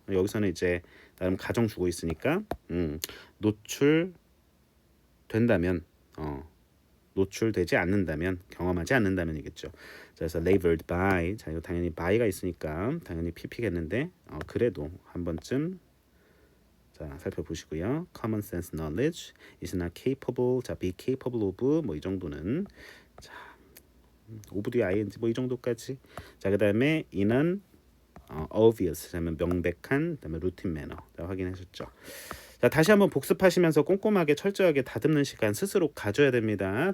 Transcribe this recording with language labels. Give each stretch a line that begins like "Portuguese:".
Korean: 여기서는 이제 나름 가정 주고 있으니까 노출된다면 노출되지 않는다면 경험하지 않는다면이겠죠. 자, 그래서 labeled by. 자, 이거 당연히 by가 있으니까 당연히 pp겠는데 그래도 한 번쯤 자, 자, 살펴보시고요.
English: common sense knowledge is not capable.
Korean: 자, be capable of 뭐 이 정도는 자, of 뒤에 ing 뭐 이 정도까지. 자, 그다음에 in은 obvious, 그다음에 명백한, 그다음에 routine manner. 자, 확인하셨죠? 자, 다시 한번 복습하시면서 꼼꼼하게 철저하게 다듬는 시간 스스로 가져야 됩니다.